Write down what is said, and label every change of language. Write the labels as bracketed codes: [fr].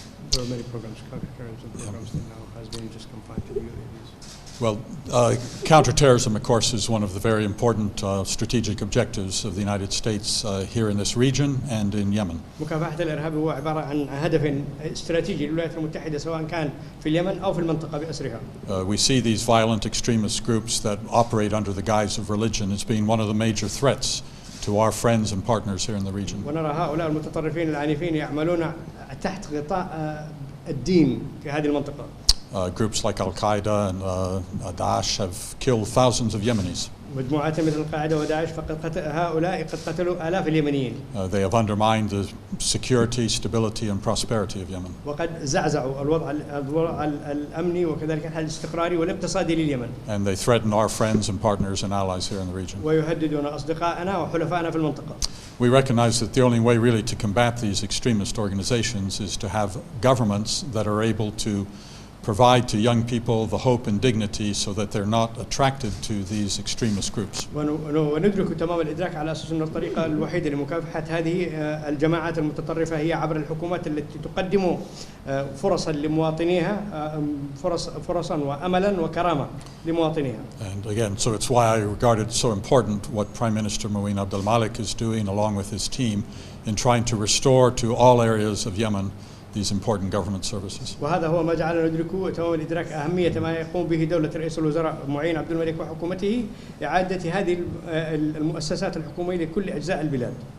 [en] There are many programs, counterterrorism programs that now has been just confined to the UAVs. Well, counterterrorism, of course, is one of the very important strategic objectives of the United States here in this region and in Yemen. [ar] مكافحة الإرهاب هو عبارة عن هدف استراتيجي للولايات المتحدة سواء كان في اليمن أو في المنطقة بأسرها. [en] We see these violent extremist groups that operate under the guise of religion as being one of the major threats to our friends and partners here in the region. [ar] ونرى هؤلاء المتطرفين العنيفين يعملون تحت غطاء الدين في هذه المنطقة. [en] Groups like Al-Qaeda and Daesh have killed thousands of Yemenis. [ar] مجموعات مثل القاعدة وداعش هؤلاء قد قتلوا آلاف اليمنيين. [en] They have undermined the security, stability and prosperity of Yemen. [ar] وقد زعزعوا الوضع الأمني وكذلك الحل الاستقراري والاقتصادي لليمن. [en] And they threaten our friends and partners and allies here in the region. [ar] ويهددون أصدقائنا وحلفائنا في المنطقة. [en] We recognize that the only way really to combat these extremist organizations is to have governments that are able to provide to young people the hope and dignity so that they're not attracted to these extremist groups. [ar] وندرك تمام الإدراك على أساس أن الطريقة الوحيدة لمكافحة هذه الجماعات المتطرفة هي عبر الحكومات التي تقدم فرصا لمواطنيها فرصا وأملا وكرامة لمواطنيها. [en] And again, so it's why I regard it so important what Prime Minister Muin Abdel Malik is doing along with his team in trying to restore to all areas of Yemen these important government services. [ar] وهذا هو ما جعلنا ندرك تمام الإدراك أهمية ما يقوم به دولة رئيس الوزراء معين عبد الملك وحكومته إعادة هذه المؤسسات الحكومية لكل أجزاء البلاد.